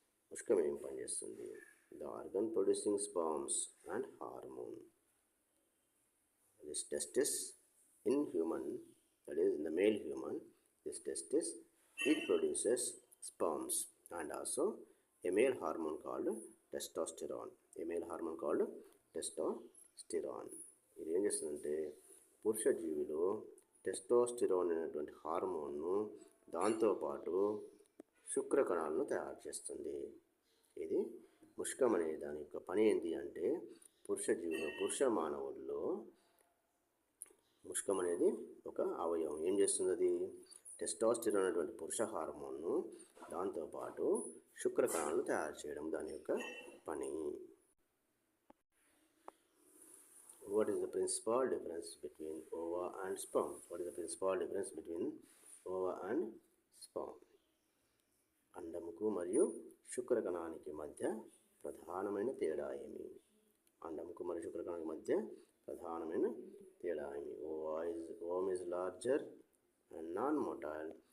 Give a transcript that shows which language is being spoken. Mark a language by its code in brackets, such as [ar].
[te] ముష్కం ఏం పనిచేస్తుంది? [en] The organ producing sperms and hormone. This testis in human, that is in the male human, this testis, it produces sperms and also a male hormone called testosterone. A male hormone called testosterone. [te] ఇది ఏం చేస్తుందంటే పురుష జీవిలో testosterone అనేటువంటి హార్మోన్ను దాంతోపాటు శుక్రకణాలను తయారు చేస్తుంది. ఇది ముష్కం అనే దాని యొక్క పని ఏంటి అంటే పురుష జీవిలో పురుష మానవుల్లో ముష్కం అనేది ఒక అవయవం. ఏం చేస్తుంది? అది టెస్టోస్టిరోన్ అనేటువంటి పురుష హార్మోన్ను దాంతోపాటు శుక్రకణాలను తయారు చేయడం దాని యొక్క పని. [en] What is the principal difference between ova and sperm? What is the principal difference between ova and sperm? [te] అండముకు మరియు శుక్రకణానికి మధ్య ప్రధానమైన తేడా ఏమి? అండముకు మరియు శుక్రకణానికి మధ్య ప్రధానమైన తేడా ఏమి? [en] Ovum is larger and non-motile.